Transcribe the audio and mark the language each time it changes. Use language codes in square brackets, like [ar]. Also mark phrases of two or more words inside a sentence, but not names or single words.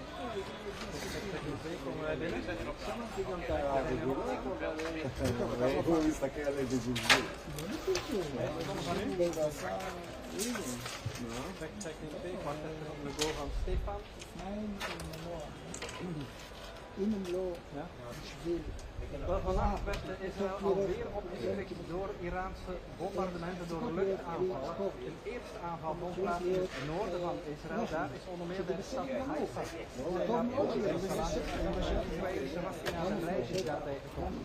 [he] הוא מסתכל עלי בזלזול. אם הם לא בשביל [nl] Vannacht werd Israël alweer opgeschrikt door Iraanse bombardementen, door luchtaanvallen. De eerste aanval vond plaats in het noorden van Israël. Daar is onder meer de stad Haifa. Waar ook de Israëlische nationale lijstjes daar tegenkomen.